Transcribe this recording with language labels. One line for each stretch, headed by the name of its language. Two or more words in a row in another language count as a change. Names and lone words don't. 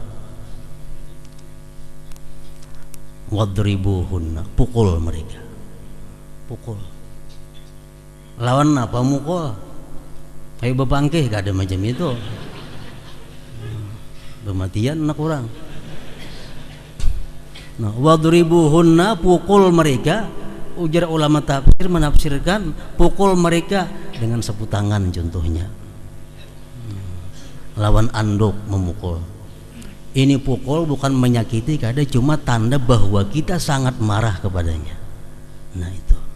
Indonesian: Wadribuhunna, pukul mereka, pukul. Lawan apa? Mukul. Kayak bepangkeh, gak ada macam itu. Bematian anak orang. Nah, wadribuhunna, pukul mereka. Ujar ulama tafsir menafsirkan pukul mereka dengan sapu tangan contohnya. Lawan anduk memukul. Ini pukul bukan menyakiti, kada cuma tanda bahwa kita sangat marah kepadanya. Nah itu.